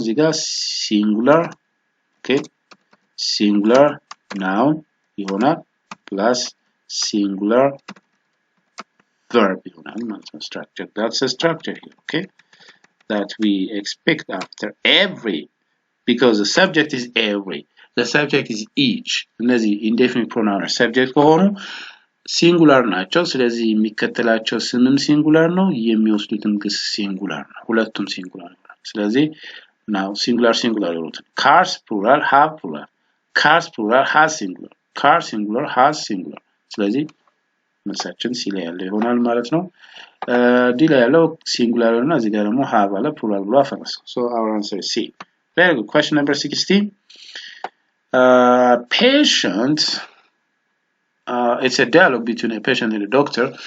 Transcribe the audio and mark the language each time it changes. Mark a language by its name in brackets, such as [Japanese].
[Amharic] እዚህ ጋር ሲንጉላር ኦኬ ሲንጉላር ናውን ይሆናል plus singular verb ይሆናል ማለት ነው። [English] structure, that's a structure here, okay, that we expect after every, because the subject is every, the subject is each. [Amharic] እነዚህ indefinite pronoun subject ከሆኑ ሲንጉላር ናቸው። ስለዚህ የሚከተላቸው ስምም ሲንጉላር ነው፣ የሚወስዱትም ግስ ሲንጉላር ነው። ሁለቱም ሲንጉላር ነው። ስለዚህ now singular ይሉት cars plural have plural, cars plural has singular, car singular has singular። ስለዚህ መልሳችን ሲ ላይ ያለው ይሆናል ማለት ነው። ዲ ላይ ያለው ሲንጉላር እና እዚህ ጋር ደግሞ have አለ plural ብሎ አፈረሰው። [English] so our answer is C. Very good. Question number 16. Patient, it's a dialogue between a patient and a doctor.